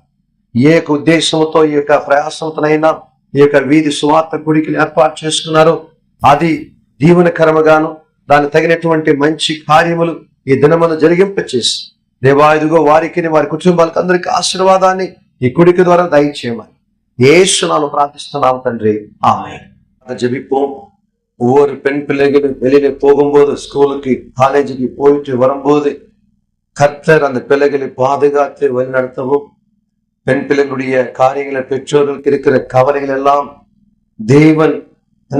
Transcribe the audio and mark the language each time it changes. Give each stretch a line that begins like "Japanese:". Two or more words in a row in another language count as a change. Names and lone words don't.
Telugu: ఏ యొక్క ఉద్దేశంతో ఈ యొక్క ప్రయాసంతోనైనా ఈ యొక్క వీధి సువార్త గుడికి ఏర్పాటు చేసుకున్నారో అది దీవెనకరముగాను దానికి తగినటువంటి మంచి కార్యములు ఈ దినమును జరిగింపచేసి దేవా ఇదిగో వారికి వారి కుటుంబాలకు అందరికీ ఆశీర్వాదాన్ని ఈ కుడికి ద్వారా దయచేయమని యేసు నామములో ప్రార్థిస్తున్నాము తండ్రి, ఆమేన్.
Tamil: ஜெபிப்போம். ஒவ்வொரு பெண் பிள்ளைகளும் வெளியில போகும்போது, ஸ்கூலுக்கு காலேஜுக்கு போயிட்டு வரும்போது கர்த்தர் அந்த பிள்ளைகளை பாதுகாத்து வழிநடத்தவும், பெண் பிள்ளைகளுடைய காரியங்களை பெற்றோர்களுக்கு இருக்கிற கவலைகள் எல்லாம் தேவன் எந்த